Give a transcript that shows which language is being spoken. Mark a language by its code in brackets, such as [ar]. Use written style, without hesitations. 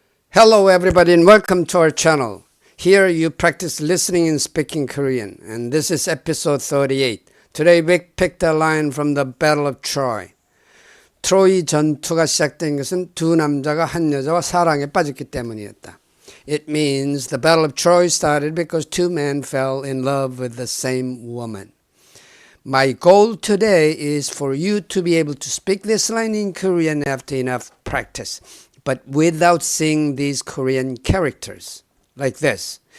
[en] Hello everybody and welcome to our channel. Here you practice listening and speaking Korean, and this is episode 38. Today we picked a line from the Battle of Troy. [ko] 트로이 전투가 시작된 것은 두 남자가 한 여자와 사랑에 빠졌기 때문이었다. [en] It means the Battle of Troy started because two men fell in love with the same woman. My goal today is for you to be able to speak this line in Korean after enough practice, but without seeing these Korean characters, like this.